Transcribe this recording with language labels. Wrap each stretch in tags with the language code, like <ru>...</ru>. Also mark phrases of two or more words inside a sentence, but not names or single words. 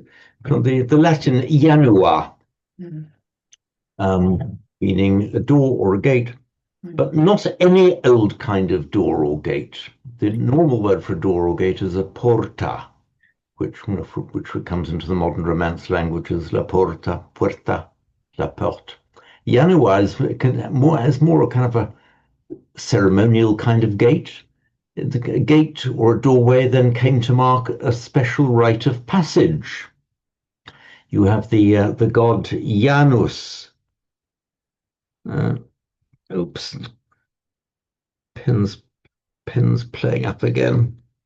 <en>The Latin janua, meaning a door or a gate, but not any old kind of door or gate. The normal word for a door or gate is a porta, which comes into the modern Romance language as</en> <it>la porta,</it> <en>puerta,</en> <fr>la porte.</fr> <en>Janua is more a kind of a ceremonial kind of gate. The gate or a doorway then came to mark a special rite of passage. You have the god Janus. Uh, oops, pins pins playing up again.</en>